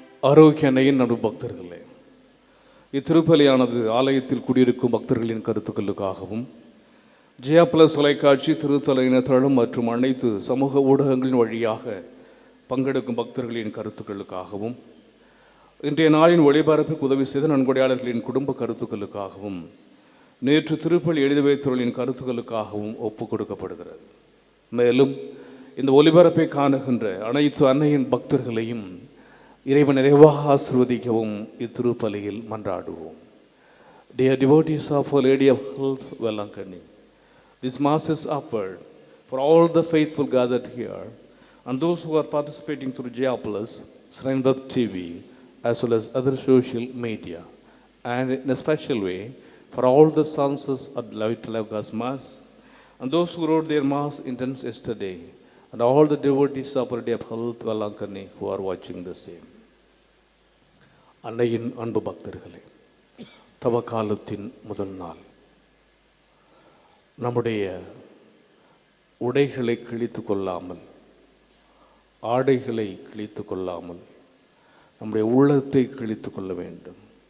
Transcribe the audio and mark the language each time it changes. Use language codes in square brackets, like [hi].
[ta] ஆரோக்கிய அன்னையின் நடு பக்தர்களே, இத்திருப்பலியானது ஆலயத்தில் குடியிருக்கும் பக்தர்களின் கருத்துக்களுக்காகவும் ஜியா பிளஸ் தொலைக்காட்சி திருத்தலையினத்தளம் மற்றும் அனைத்து சமூக ஊடகங்களின் வழியாக பங்கெடுக்கும் பக்தர்களின் கருத்துக்களுக்காகவும் இன்றைய நாளின் ஒளிபரப்புக்கு உதவி செய்த நன்கொடையாளர்களின் குடும்ப கருத்துக்களுக்காகவும் நேற்று திருப்பலி எழுதி வைத்தவர்களின் கருத்துக்களுக்காகவும் ஒப்புக் கொடுக்கப்படுகிறது. மேலும் இந்த ஒளிபரப்பை காணுகின்ற அனைத்து அன்னையின் பக்தர்களையும் இறைவன் நிறைவாக ஆசீர்வதிக்கவும் இத்திருப்பலியில் மன்றாடுவோம். [en] Dear devotees of Our Lady of Health, Velankani, this Mass is offered for all the faithful gathered here and those who are participating through Jia Plus, Shrine Web TV, as well as other social media, and in a special way for all the sons of Little of God's Mass and those who wrote their Mass intents yesterday, and all the devotees of Our Lady of Health, Velankani, who are watching the same. [ta] அன்னையின் அன்பு பக்தர்களே, தவக்காலத்தின் முதல் நாள் நம்முடைய உடைகளை கிழித்து கொள்ளாமல், ஆடைகளை கிழித்து கொள்ளாமல் நம்முடைய உள்ளத்தை கிழித்து கொள்ள வேண்டும்.